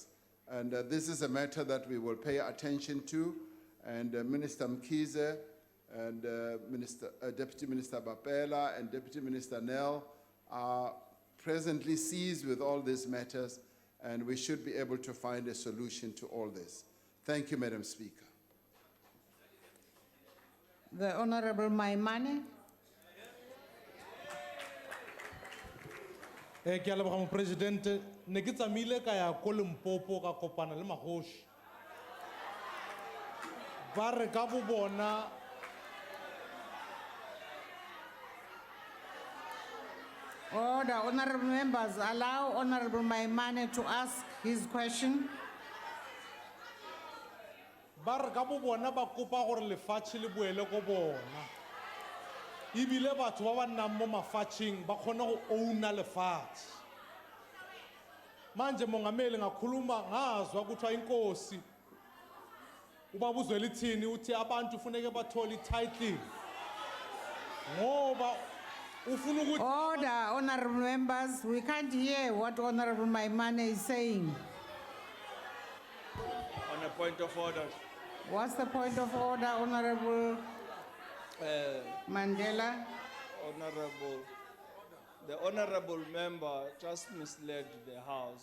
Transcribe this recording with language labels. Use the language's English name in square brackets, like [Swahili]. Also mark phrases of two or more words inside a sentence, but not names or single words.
[English] And this is a matter that we will pay attention to, and Minister Mkhize and Deputy Minister Bapela and Deputy Minister Nel are presently seized with all these matters, and we should be able to find a solution to all this. Thank you, Madam Speaker. The Honorable Maimane. [Tswana] Ke a leboga mo president ne ke tsamaile ka ya ko Limpopo ka kopana le magoši ba re ka bo bona [English] Order, honorable members, allow Honorable Maimane to ask his question. [Tswana] ba re ka bo bona ba kopa gore lefatshe le boele ko bona ebile batho ba ba nnang mo mafatsheng ba kgone go ouna lefatshe [Zulu] Manje mongameli ngakhuluma ngazwa kuthiwa inkosi ubaba uZwelithini uthi abantu funeke bathole i-title ngoba ufuna ukuthi [English] Order, honorable members. We can't hear what Honorable Maimane is saying. On a point of order, What's the point of order, Honorable Mandela? the honorable member just misled the House.